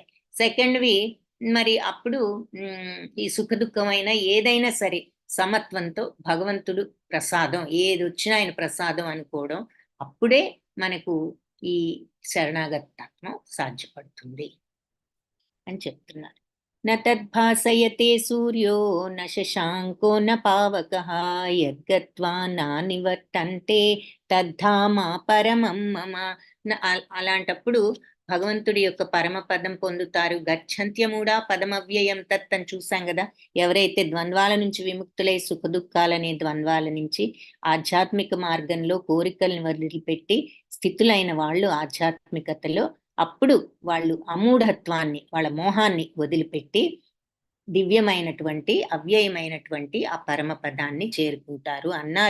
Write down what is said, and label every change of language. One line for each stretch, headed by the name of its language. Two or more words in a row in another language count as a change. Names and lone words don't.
Telugu: సెకండ్వి మరి అప్పుడు ఈ సుఖదుఖమైన ఏదైనా సరే సమత్వంతో భగవంతుడు ప్రసాదం ఏది వచ్చినా ఆయన ప్రసాదం అనుకోవడం, అప్పుడే మనకు ఈ శరణాగతత్వం సాధ్యపడుతుంది అని చెప్తున్నారు.
Sanskrit: न तद्भासयते सूर्यो न शशाङ्को न पावकः यद्गत्वा नानिवर्तन्ते తద్ధామ పరమం మమ.
Telugu: అలాంటప్పుడు భగవంతుడి యొక్క పరమపదం పొందుతారు.
Sanskrit: గచ్చంత్యమూడా పదమవ్యయం తత్
Telugu: అని చూసాం కదా. ఎవరైతే ద్వంద్వాల నుంచి విముక్తులై సుఖదుఖాలనే ద్వంద్వాల నుంచి ఆధ్యాత్మిక మార్గంలో కోరికలను వదిలిపెట్టి స్థితులైన వాళ్ళు ఆధ్యాత్మికతలో, అప్పుడు వాళ్ళు అమూఢత్వాన్ని, వాళ్ళ మోహాన్ని వదిలిపెట్టి దివ్యమైనటువంటి అవ్యయమైనటువంటి ఆ పరమపదాన్ని చేరుకుంటారు అన్నారు.